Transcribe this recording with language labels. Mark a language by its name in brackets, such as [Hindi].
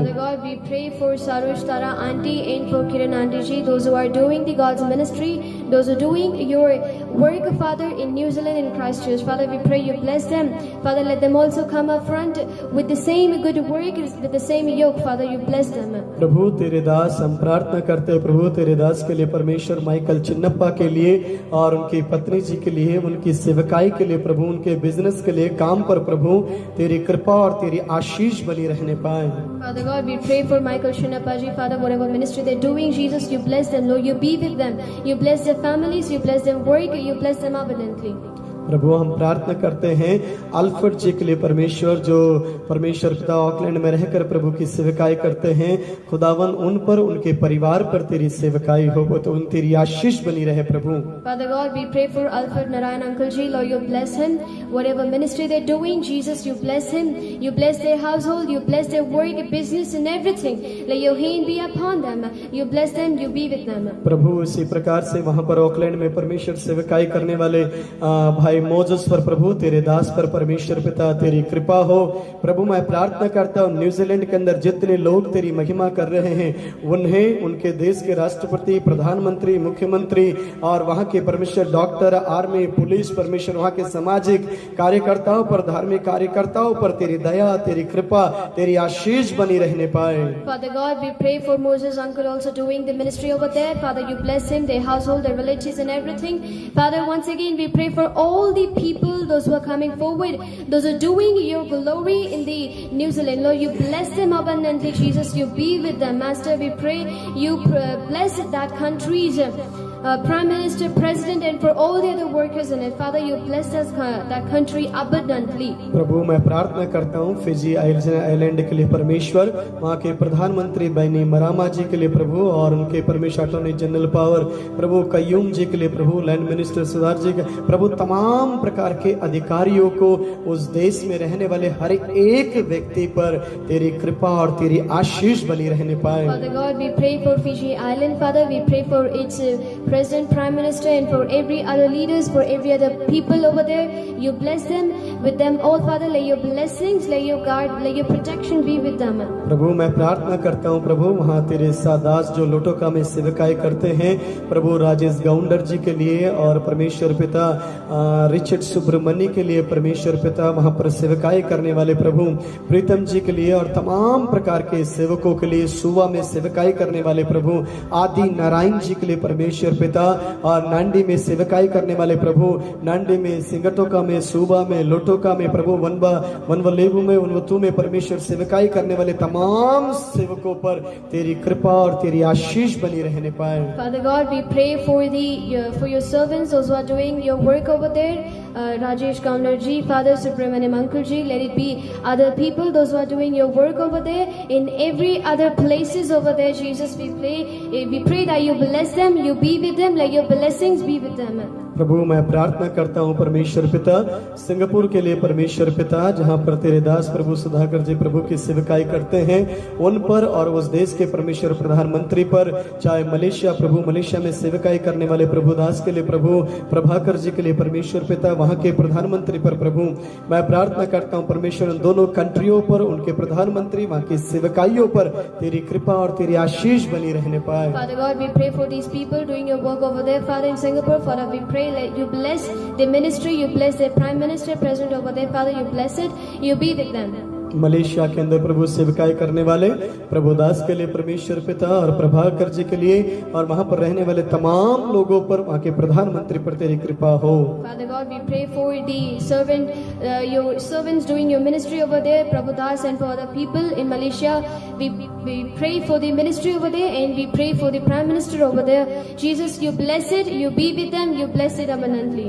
[English] Father God, we pray for Sarosh Tara auntie and for Kiran auntie ji, those who are doing the God's ministry, those who are doing your work, Father, in New Zealand in Christchurch. Father, we pray you bless them. Father, let them also come up front with the same good work, with the same yoke. Father, you bless them. [Hindi] प्रभु तेरे दास हम प्रार्थना करते हैं प्रभु तेरे दास के लिए परमेश्वर Michael Chinnappa के लिए और उनकी पत्नी जी के लिए, उनकी सेवकाई के लिए प्रभु, उनके बिजनेस के लिए, काम पर प्रभु तेरी कृपा और तेरी आशीष बनी रहने पाए। [English] Father God, we pray for Michael Chinnappa ji, Father, whatever ministry they're doing, Jesus, you bless them, Lord, you be with them, you bless their families, you bless them work, you bless them abundantly. [Hindi] प्रभु हम प्रार्थना करते हैं Alfred जी के लिए परमेश्वर, जो परमेश्वर पिता ऑकलैंड में रहकर प्रभु की सेवकाई करते हैं। खुदावन उन पर, उनके परिवार पर तेरी सेवकाई हो, तो उन तेरी आशीष बनी रहे प्रभु। [English] Father God, we pray for Alfred Narayan Uncle Ji. Lord, you bless him. Whatever ministry they're doing, Jesus, you bless him. You bless their household. You bless their work, business, and everything. Let your hand be upon them. You bless them. You be with them. [Hindi] प्रभु इसी प्रकार से वहां पर Auckland में परमेश्वर सेवकाई करने वाले भाई मोजस पर प्रभु, तेरे दास पर परमेश्वर पिता तेरी कृपा हो। प्रभु मैं प्रार्थना करता हूँ न्यूजीलैंड के अंदर जितने लोग तेरी महिमा कर रहे हैं, उन्हें, उनके देश के राष्ट्रपति, प्रधानमंत्री, मुख्यमंत्री और वहां के परमेश्वर डॉक्टर, आर्मी, पुलिस, परमेश्वर वहां के सामाजिक कार्यकर्ताओं पर, धार्मिक कार्यकर्ताओं पर तेरी दया, तेरी कृपा, तेरी आशीष बनी रहने पाए। [English] Father God, we pray for Moses' uncle also doing the ministry over there. Father, you bless him, their household, their relatives and everything. Father, once again we pray for all the people, those who are coming forward, those who are doing your glory in the New Zealand. Lord, you bless them abundantly, Jesus. You be with them, Master. We pray you bless that country's Prime Minister, President, and for all the other workers in it. Father, you bless us, that country abundantly. [Hindi] प्रभु मैं प्रार्थना करता हूँ Fiji island के लिए परमेश्वर, वहाँ के प्रधानमंत्री बैनी मरामा जी के लिए प्रभु, और उनके परमेश्वर अटॉर्नी जनरल पावर प्रभु कयूम जी के लिए प्रभु, लैंड मिनिस्टर सुधार जी के प्रभु, तमाम प्रकार के अधिकारियों को, उस देश में रहने वाले हर एक व्यक्ति पर तेरी कृपा और तेरी आशीष बनी रहने पाए। [English] Father God, we pray for Fiji Island. Father, we pray for its President, Prime Minister, and for every other leaders, for every other people over there. You bless them, with them all, Father. Let your blessings, let your guard, let your protection be with them. [Hindi] प्रभु मैं प्रार्थना करता हूँ प्रभु, वहाँ तेरे सादास जो लोटोका में सेवकाई करते हैं प्रभु, राजेश गाउंडर जी के लिए और परमेश्वर पिता रिचर्ड सुब्रमण्य के लिए परमेश्वर पिता, वहाँ पर सेवकाई करने वाले प्रभु प्रीतम जी के लिए और तमाम प्रकार के सेवकों के लिए, सुवा में सेवकाई करने वाले प्रभु आदि नारायण जी के लिए परमेश्वर पिता, और नांडी में सेवकाई करने वाले प्रभु, नांडी में, सिंगटोका में, सूबा में, लोटोका में प्रभु, वनवलेबू में, वनवतू में परमेश्वर सेवकाई करने वाले तमाम सेवकों पर तेरी कृपा और तेरी आशीष बनी रहने पाए। [English] Father God, we pray for for your servants, those who are doing your work over there. Rajesh Gaundar ji, Father Subramaniam Uncle ji, let it be other people, those who are doing your work over there, in every other places over there, Jesus, we pray that you bless them, you be with them, let your blessings be with them. [Hindi] प्रभु मैं प्रार्थना करता हूँ परमेश्वर पिता, Singapore के लिए परमेश्वर पिता, जहाँ पर तेरे दास प्रभु सुधाकर जी प्रभु की सेवकाई करते हैं, उन पर और उस देश के परमेश्वर प्रधानमंत्री पर, चाहे मलेशिया प्रभु, मलेशिया में सेवकाई करने वाले प्रभु दास के लिए प्रभु प्रभाकर जी के लिए परमेश्वर पिता, वहाँ के प्रधानमंत्री पर प्रभु मैं प्रार्थना करता हूँ परमेश्वर, उन दोनों कंट्रियों पर, उनके प्रधानमंत्री, वहाँ की सेवकाइयों पर तेरी कृपा और तेरी आशीष बनी रहने पाए। [English] Father God, we pray for these people doing your work over there, Father, in Singapore. Father, we pray let you bless the ministry, you bless the Prime Minister, President over there, Father, you bless it, you be with them. [Hindi] Malaysia के अंदर प्रभु सेवकाई करने वाले प्रभु दास के लिए परमेश्वर पिता और प्रभाकर जी के लिए और वहां पर रहने वाले तमाम लोगों पर, वहां के प्रधानमंत्री पर तेरी कृपा हो। [English] Father God, we pray for the your servants doing your ministry over there, Prabhu Das, and for other people in Malaysia. We pray for the ministry over there, and we pray for the Prime Minister over there. Jesus, you bless it, you be with them, you bless it abundantly.